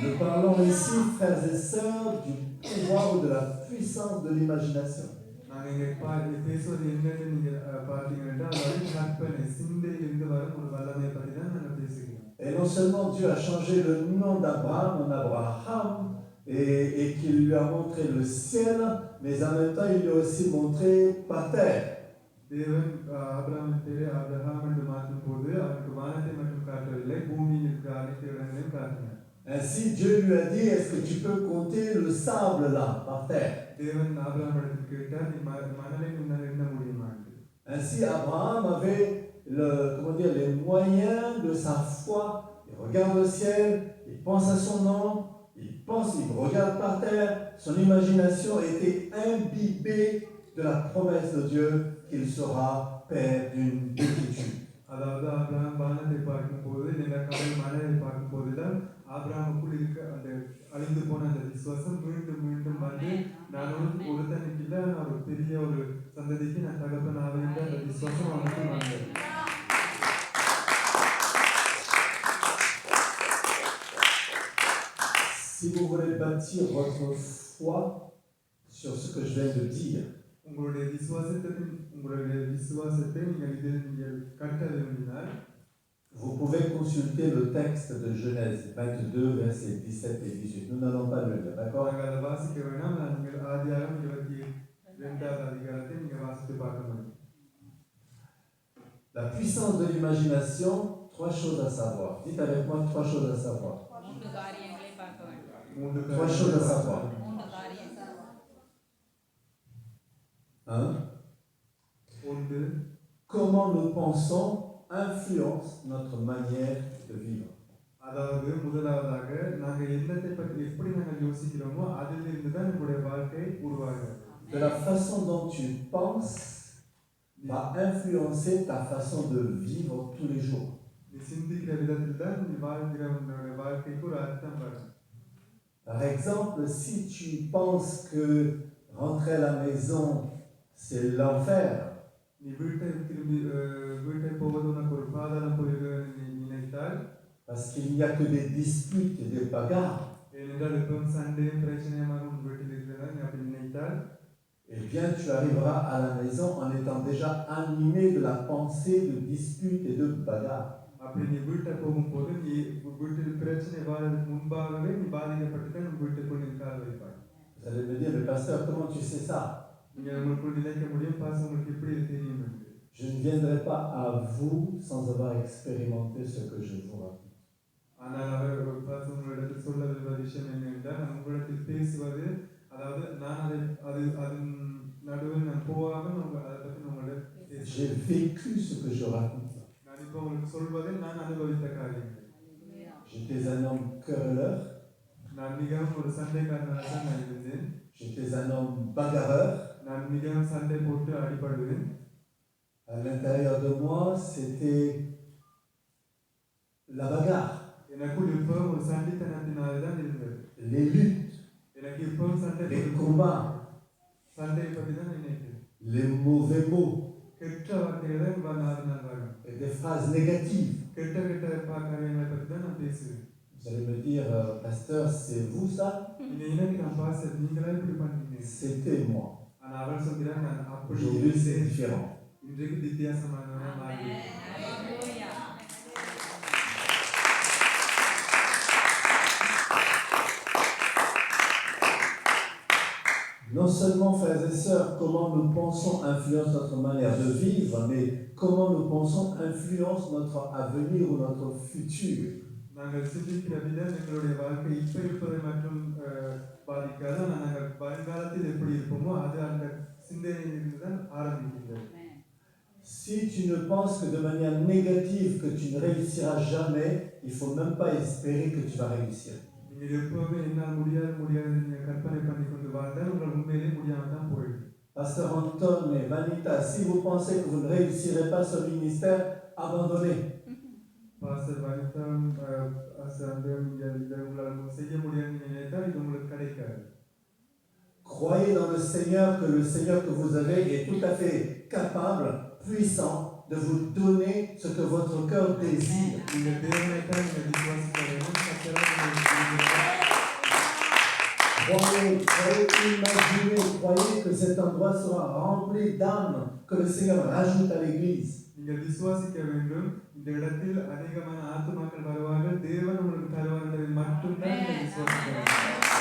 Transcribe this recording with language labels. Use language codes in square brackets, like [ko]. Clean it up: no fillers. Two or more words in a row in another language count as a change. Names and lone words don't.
[fr] Nous parlons ici, frères et sœurs, du pouvoir ou de la puissance de l'imagination. [ta] நாங்கள் இங்கே பேசுவது என்னன்னு நீங்க பார்த்தீங்கன்னா அதாவது கற்பனை சிந்தையிலிருந்து வரும் ஒரு வல்லமை பற்றி தான் நாங்கள் பேசுகிறோம். [fr] Et non seulement Dieu a changé le nom d'Abraham en Abraham et qu'il lui a montré le ciel, mais en même temps il lui a aussi montré Pater. [ta] தேவன் ஆபிரகாமின் பேரை ஆபிரகாம் என்று மாற்றும் போது அவருக்கு வானத்தை மட்டும் காட்டவில்லை, பூமியில் இருக்கிற அனைத்து இடங்களையும் காட்டினார். [fr] Ainsi Dieu lui a dit, est-ce que tu peux compter le sable là, par terre? [ta] தேவன் ஆபிரகாமிடத்தில் கேட்டார், நீ மணலை உன்னால் எண்ண முடியுமா? [fr] Ainsi Abraham avait les moyens de sa foi. Il regarde le ciel, il pense à son nom, il regarde par terre. Son imagination était imbibée de la promesse de Dieu qu'il sera père d'une multitude. [ta] அதாவது ஆபிரகாம் வானத்தை பார்க்கும் போது நிலக்கடல் மலையை பார்க்கும் போதுதான் ஆபிரகாமுக்குள் இருக்க அந்த அழிந்து போன அந்த விசுவாசம் மீண்டும் மீண்டும் வந்து நான் ஒருத்தனுக்கு இல்லை, நான் ஒரு பெரிய ஒரு சந்ததிக்கு நான் தகப்பன் ஆவேன்ற அந்த விசுவாசம் அவனுக்கு வந்தது. [fr] Si vous voulez bâtir votre foi sur ce que je viens de dire, [ta] உங்களுடைய விசுவாசத்தை நீங்கள் கட்ட விரும்பினால் [fr] vous pouvez consulter le texte de Genèse 22, versets 17 et 18. Nous n'allons pas le lire, d'accord? [ta] நாங்கள் அதை வாசிக்க வேணாம், நீங்கள் ஆதியாகமம் 22வது அதிகாரத்தை நீங்கள் வாசித்து பார்க்க முடியும். [fr] La puissance de l'imagination, trois choses à savoir. Dites avec moi trois choses à savoir. Trois choses à savoir. Hein? Comment nous pensons influence notre manière de vivre. [ta] அதாவது முதலாவதாக நாங்கள் எண்ணத்தை பற்றி எப்படி நாங்கள் யோசிக்கிறோமோ அதிலிருந்து தான் நம்முடைய வாழ்க்கை உருவாகிறது. [fr] De la façon dont tu penses va influencer ta façon de vivre tous les jours. [ta] நீ சிந்திக்கிற விதத்தில் தான் நீ வாழ்கிற உன்னுடைய வாழ்க்கைக்கு ஒரு அர்த்தம் வரும். [fr] Par exemple, si tu penses que rentrer à la maison c'est l'enfer, [ta] நீ வீட்டை போவது உனக்கு ஒரு பாதாளம் போயிருக்க நீ நினைத்தால், [fr] parce qu'il n'y a que des disputes et des bagarres, [ta] ஏனென்றால் எப்பவும் சண்டையும் பிரச்சனையுமாக உன் வீட்டில் இருக்கிறதா நீ அப்படி நினைத்தால், [fr] eh bien tu arriveras à la maison en étant déjà animé de la pensée de disputes et de bagarres. [ta] அப்படி நீ வீட்டை போகும்போது நீ வீட்டில் பிரச்சனை வாழ்றதுக்கு முன்பாகவே நீ பாதிக்கப்பட்டு தான் உன் வீட்டுக்குள் நீ கால் வைப்பாய். [fr] Vous allez me dire, mais pasteur, comment tu sais ça? [ta] நீங்கள் உங்களுக்குள் நினைக்க முடியும், பாசம் உங்களுக்கு எப்படி தெரியும் என்று. [fr] Je ne viendrai pas à vous sans avoir expérimenté ce que je vous raconte. [ta] ஆனால் அவர் பாசம் உங்களிடத்தில் சொல்ல விரும்புகிற விஷயம் என்னவென்றால், நான் உங்களிடத்தில் பேசுவது அதாவது நான் அதன் நடுவில் நான் போகாமல் அதை பற்றி உங்களிடம் பேசுவேன். [fr] J'ai vécu ce que je raconte. [ta] நான் இப்போ உங்களுக்கு சொல்வதை நான் அனுபவித்த காரியங்கள். [fr] J'étais un homme querelleur. [ta] நான் மிகவும் ஒரு சண்டைக்காரனாக தான் நான் இருந்தேன். [fr] J'étais un homme bagarreur. [ta] நான் மிகவும் சண்டை போட்டு அடிபடுவேன். [fr] À l'intérieur de moi, c'était la bagarre. [ta] எனக்குள் இப்பவும் ஒரு சண்டைத்தனத்தினால தான் இருந்தது. [fr] Les luttes. [ta] எனக்கு இப்பவும் சண்டை [fr] Les combats. [ta] சண்டையை பற்றி தான் நினைக்கிறேன். [fr] Les mauvais mots. [ta] கெட்ட வார்த்தைகளை நான் வரும். [fr] Et des phrases négatives. [ta] கெட்ட காரியங்களை பற்றி தான் நான் பேசுவேன். [fr] Vous allez me dire, pasteur, c'est vous ça? [ta] எனக்கு நான் பாச நீங்களா இப்படி பண்ணீங்க. [fr] C'était moi. [ta] ஆனால் அவர் சொல்கிறார், நான் அப்படி [fr] Aujourd'hui, c'est différent. [ta] இன்றைக்கு வித்தியாசமானவனாக மாறினேன். [fr] Non seulement, frères et sœurs, comment nous pensons influence notre manière de vivre, mais comment nous pensons influence notre avenir ou notre futur. [ta] நாங்கள் சிந்திக்கிற விதம் எங்களுடைய வாழ்க்கை இப்போ இருப்பதை மற்றும் பாதிக்காது. நாங்கள் வருங்காலத்தில் எப்படி இருப்போமோ அது அந்த சிந்தனையிலிருந்து தான் ஆரம்பிக்கின்றது. [fr] Si tu ne penses que de manière négative que tu ne réussiras jamais, il ne faut même pas espérer que tu vas réussir. [ta] நீங்கள் எப்பவுமே என்னால் முடியாது முடியாது நீங்கள் கற்பனை பண்ணி கொண்டு வாழ்ந்தால் உங்கள் உண்மையிலே முடியாமல் தான் போயிடும். [fr] Pasteur Anton et Vanita, si vous pensez que vous ne réussirez pas ce ministère, abandonnez. [ta] பாஸ்டர் வனிதம் பாஸ்டர் அந்த நீங்கள் இதை உங்களால் செய்ய முடியாது நீங்கள் நினைத்தால் இது உங்களுக்கு கிடைக்காது. [fr] Croyez dans le Seigneur, que le Seigneur que vous avez est tout à fait capable, puissant, de vous donner ce que votre cœur désire. [ta] நீங்கள் தேவனை தான் நீங்கள் விசுவாசிக்க வேண்டும். கர்த்தரால் உங்களுக்கு [fr] Croyez, imaginez, croyez que cet endroit sera rempli d'âmes que le Seigneur rajoute à l'Église. [ta] நீங்கள் விசுவாசிக்க வேண்டும். இந்த இடத்தில் அதிகமான ஆத்துமாக்கள் வருவார்கள். தேவன் உங்களுக்கு தருவார் என்பதை மட்டும்தான் நீங்கள் விசுவாசிக்க வேண்டும்.